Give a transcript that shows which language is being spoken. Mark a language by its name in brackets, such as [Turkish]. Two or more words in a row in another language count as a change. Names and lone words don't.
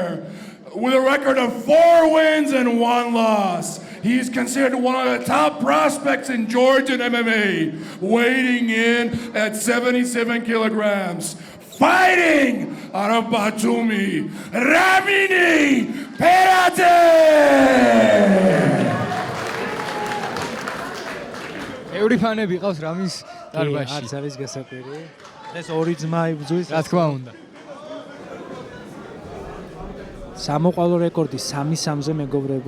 [English] With a record of 4 wins and 1 loss, he's considered one of the top prospects in Georgian MMA, weighing in at 77 kilograms. Fighting out of Batumi, Ramini Peradze! [Georgian] ევრი ფანები ყავს რამის დარბაზში. არც არის გასაკვირი. ეს ორი ძმა იბრძვის. რა თქმა უნდა. სამოყვალო რეკორდი 3-3-ზე მეგობრებო.